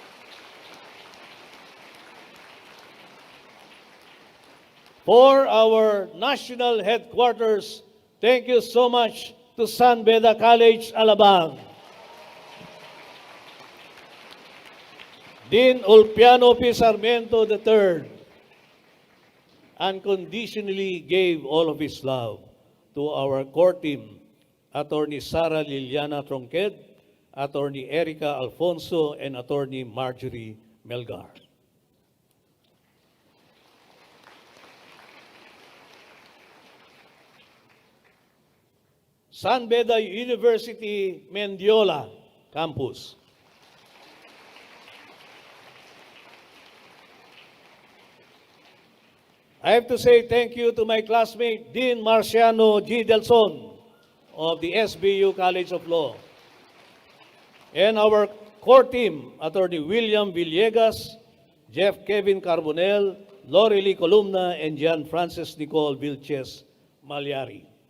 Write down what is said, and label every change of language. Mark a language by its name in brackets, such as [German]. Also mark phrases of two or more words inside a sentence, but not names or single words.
[English] For our national headquarters, thank you so much to San Beda College, Alabang. Dean Ulpiano P. Sarmiento III unconditionally gave all of his love to our core team, Attorney Sara Liliana Tronqued, Attorney Erica Alfonso, and Attorney Marjorie Melgar. San Beda University Mendiola Campus. I have to say thank you to my classmate, Dean Marciano G. Delson of the SBU College of Law, and our core team, Attorney William Villegas, Jeff Kevin Carbonell, Lorely Columna, and Jan Francis Nicole Vilches Malyari.